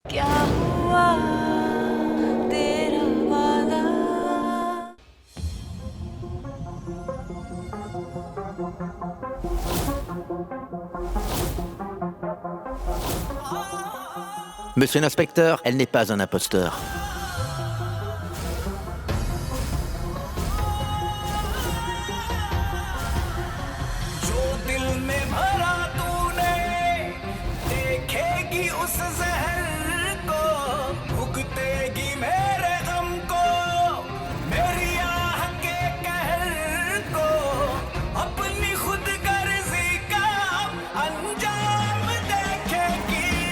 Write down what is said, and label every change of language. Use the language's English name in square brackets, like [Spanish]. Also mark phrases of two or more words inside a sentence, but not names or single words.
[Hindi] क्या हुआ तेरा वादा [French] Monsieur l'inspecteur, elle n'est pas un imposteur. [Hindi] जो दिल में भरा तूने देखेगी उस जहर को भुगतेगी मेरे गम को मेरी आह के कहर को अपनी खुद गर्जी का अंजाम देखेगी